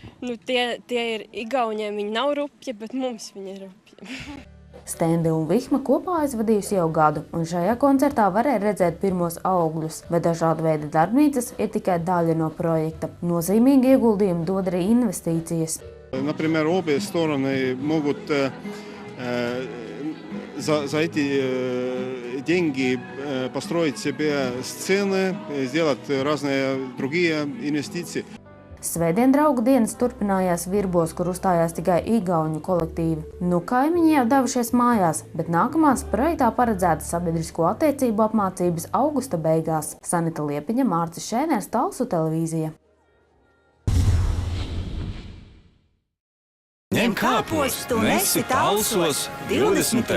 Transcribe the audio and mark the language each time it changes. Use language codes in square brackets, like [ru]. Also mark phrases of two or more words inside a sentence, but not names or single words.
[lv] Tie ir igauņiem, viņi nav rupji, bet mums viņi ir rupji. Stende un Vihma kopā aizvadījusi jau gadu, un šajā koncertā varēja redzēt pirmos augļus, bet dažādu veidu darbnīcas ir tikai daļa no projekta. Nozīmīgi ieguldījumi dod arī investīcijas. [ru] Например, обе стороны могут за эти деньги построить себе сцены, сделать разные другие инвестиции. [lv] Svētdien draugu dienas turpinājās Virbos, kur uzstājās tikai igauņu kolektīvi. Kaimiņi jau devušies mājās, bet nākamās projektā paredzētas sabiedrisko attiecību apmācības augusta beigās. Sanita Liepiņa, Mārcis Šēners, Talsu televīzija. Ņem kāpostu un esi Talsos 20.